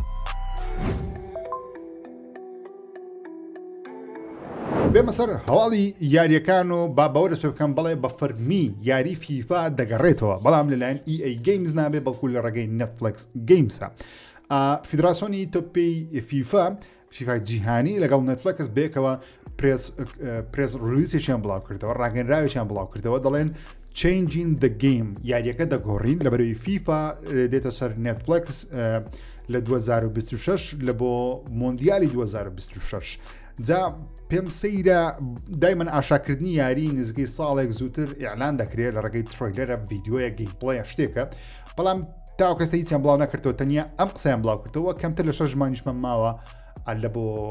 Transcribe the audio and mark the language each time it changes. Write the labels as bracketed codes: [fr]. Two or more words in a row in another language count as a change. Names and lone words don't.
[ckb] بێمە سەر هەواڵی یاریەکان و با باوەرس پێ بکەم بڵێ بە فەرمی یاری فیفا دەگەڕێتەوە بەڵام لەلایەن EA گەیمز نابێ بەڵکو لە ڕێگەی نێتفلیکس گەیمسە. فیدراسۆنی تۆپی فیفای جیهانی لەگەڵ نێتفلیکس بێکەوە پرێس ریلیزێکیان بڵاو کردەوە ڕاگەنراوێکیان بڵاو کردەوە دەڵێن [en] changing the game [ckb] یاریەکە دەگۆڕین لە بەرەوەی فیفا دێتە سەر نێتفلیکس لە 2026 لە بۆ مۆندیالی 2026 جا پێم سەیرە دایمەن ئاشاکردنی یاری نزگەی ساڵێک زووتر ئیعلان دەکرێت لە ڕێگەی ترۆیلەرە ڤیدیۆیە گەیمپڵەیە شتێکە بەڵام تاو کەسە هیچیان بڵاو نەکردەوە تەنیا ئەم قسەیان بڵاو کردەوە کەمتر لە 6 مانگیشمە ماوە لە بۆ